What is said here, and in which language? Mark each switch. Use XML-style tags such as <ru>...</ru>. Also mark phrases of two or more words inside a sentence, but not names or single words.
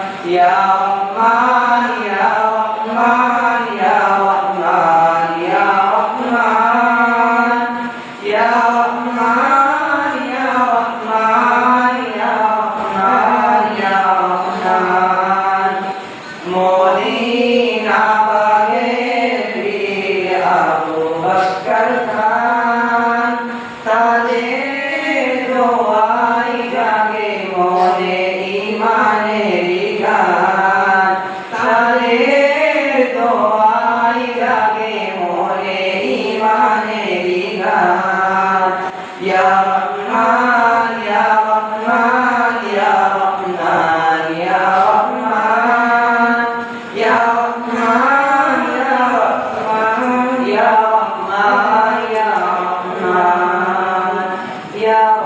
<ar>يا رحمن، يا رحمن، يا رحمن، يا رحمن، يا رحمن، يا رحمن، يا رحمن، يا رحمن.</ar> <bn>মদিনা বাগের পীর আবু বকর খান, তাদের দোয়াই জাগে মনে ইমানের গান, তাদের দোয়াই জাগে মনে ইমানের গান।</bn> <ar>يا رحمن، يا رحمن، يا رحمن، يا رحمن، يا رحمن، يا رحمن، يا رحمن، يا رحمن، يا رحمن.</ar>